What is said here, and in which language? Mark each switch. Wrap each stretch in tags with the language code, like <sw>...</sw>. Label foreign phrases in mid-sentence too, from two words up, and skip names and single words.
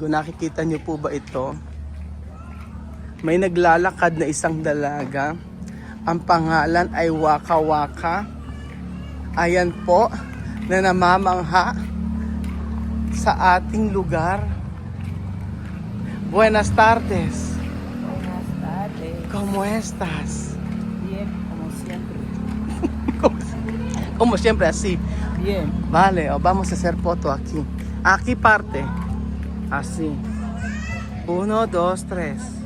<tl>Nakikita niyo po ba ito? May naglalakad na isang dalaga. Ang pangalan ay Waka Waka. Ayan po na namamangha sa ating lugar.</tl> <es>Buenas tardes. Buenas tardes. ¿Cómo estás? Bien, como siempre. Como siempre así. Bien. Vale, vamos a hacer foto aquí. Aquí parte. Así. 1, 2, 3.</es>